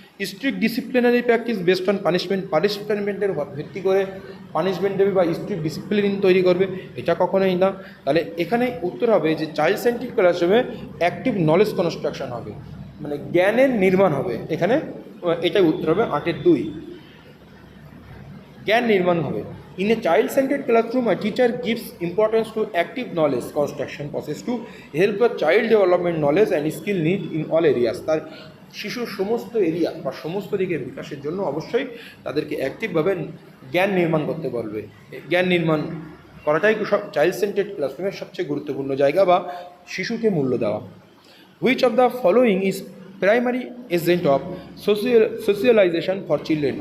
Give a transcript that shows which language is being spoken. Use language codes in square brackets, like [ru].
[bn] Strict disciplinary practice based on punishment, পানিশমেন্টের উপর ভিত্তি করে পানিশমেন্ট দেবে বা স্ট্রিক্ট ডিসিপ্লিন তৈরি করবে, এটা কখনোই না। তাহলে এখানে উত্তর হবে যে চাইল্ড সেন্ট্রিক ক্লাসরুমে অ্যাক্টিভ নলেজ কনস্ট্রাকশন হবে, মানে জ্ঞানের নির্মাণ হবে। এখানে এটাই উত্তর হবে 8-এর 2, জ্ঞান নির্মাণ হবে। [en] In a child-centered classroom, a teacher gives importance to active knowledge construction process to help the child development knowledge and skill need in all areas. [bn] তার শিশুর সমস্ত এরিয়া বা সমস্ত দিকের বিকাশের জন্য অবশ্যই তাদেরকে অ্যাক্টিভভাবে জ্ঞান নির্মাণ করতে বলবে। জ্ঞান নির্মাণ করাটাই সব চাইল্ড সেন্টার্ড ক্লাসরুমের সবচেয়ে গুরুত্বপূর্ণ জায়গা বা শিশুকে মূল্য দেওয়া। [en] Which of the following is primary agent of socialization for children?